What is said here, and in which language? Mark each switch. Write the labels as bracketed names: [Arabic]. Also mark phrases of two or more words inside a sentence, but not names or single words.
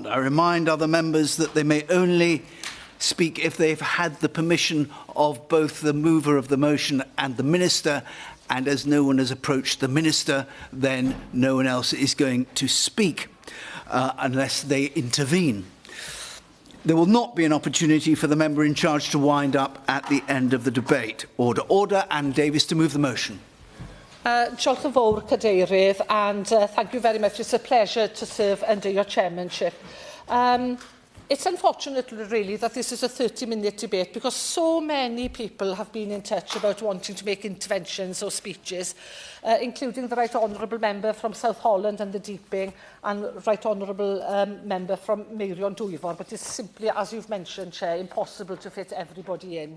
[English] I remind other members that they may only speak if they've had the permission of both the mover of the motion and the Minister, and as no one has approached the Minister, then no one else is going to speak unless they intervene. There will not be an opportunity for the member in charge to wind up at the end of the debate. Order, order. Anne Davies to move the motion. [Welsh] Diolch yn fawr, Cadeirydd, [English] and thank you very much. It's a pleasure to serve under your chairmanship. It's unfortunate, really, that this is a 30-minute debate because so many people have been in touch about wanting to make interventions or speeches, including the Right Honourable Member from South Holland and the Deeping and Right Honourable Member from Meirion Dwyfor, but it's simply, as you've mentioned, Chair, impossible to fit everybody in.